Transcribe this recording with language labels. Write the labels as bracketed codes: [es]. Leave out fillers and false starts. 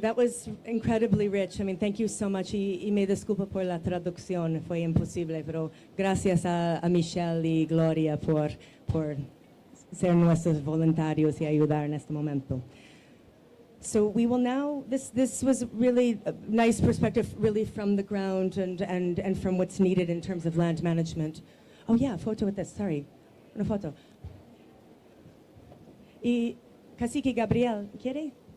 [en] That was incredibly rich. I mean, thank you so much. [es] Y me disculpo por la traducción, fue imposible, pero gracias a Michelle y Gloria por ser nuestros voluntarios y ayudar en este momento. [en] So we will now, this was really a nice perspective really from the ground and from what's needed in terms of land management. Oh yeah, photo with this, sorry. [es] Una foto. Y Cacique Gabriel, ¿quiere?